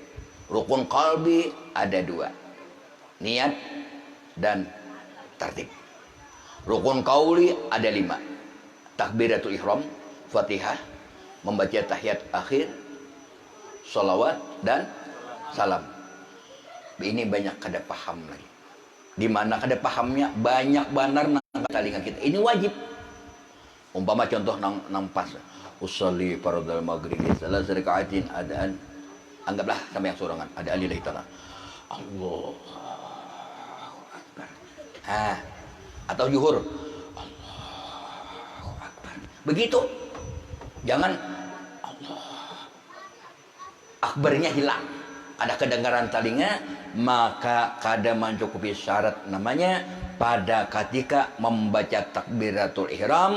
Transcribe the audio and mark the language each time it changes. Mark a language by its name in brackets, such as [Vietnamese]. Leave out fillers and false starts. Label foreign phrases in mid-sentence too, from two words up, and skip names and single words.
[Indonesian] Rukun qalbi ada 2. Niat dan tertib. Rukun qauli ada 5. Takbiratul ihram, Fatihah, membaca tahiyat akhir, Salawat dan salam. [Banjar] Ini banyak kada paham lagi. Di mana kada pahamnya banyak benar nang telinga kita. Ini wajib. Umpama contoh nang pas [Arabic] أصلي فرض المغرب ثلاث ركعات أداء, [Banjar] anggaplah sama yang sorangan ada [Arabic] لله تعالى الله أكبر, [Banjar] atau zuhur [Arabic] الله أكبر, [Banjar] begitu. Jangan Allah akbarnya hilang, ada kedengaran telinga, maka kada mencukupi syarat namanya pada ketika membaca takbiratul ihram.